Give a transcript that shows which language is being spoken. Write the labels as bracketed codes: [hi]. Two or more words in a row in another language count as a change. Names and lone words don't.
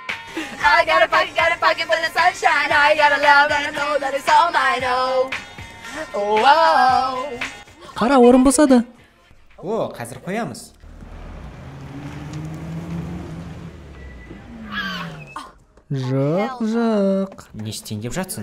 [en] I got a pocket full of sunshine. I got a love and I know that it's all mine. Oh, oh. [kk] Qara, орын босады. О, қазір қоямыз. Жоқ. Не істейін деп жатсың?